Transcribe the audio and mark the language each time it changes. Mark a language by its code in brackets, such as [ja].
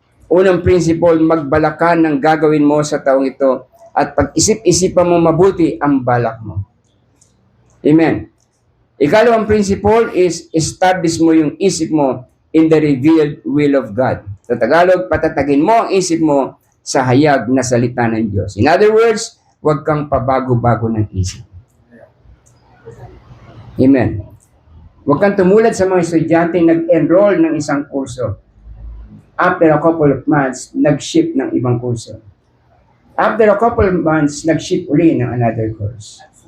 [tl] Unang principle, magbalakan ng gagawin mo sa taong ito at pag-isip-isipan mo mabuti ang balak mo. Amen. [en] Ikalawang principle is establish [tl] mo yung isip mo [en] in the revealed will of God. [tl] Sa Tagalog, patatagin mo ang isip mo sa hayag na salita ng Diyos. [en] In other words, [tl] huwag kang pabago-bago ng isip. Amen. Huwag kang tumulad sa mga estudyante nag-enroll ng isang kurso. [en] After a couple of months, [tl] nag-shift ng ibang kurso. [en] After a couple of months, [tl] nag-shift uli ng [en] another course.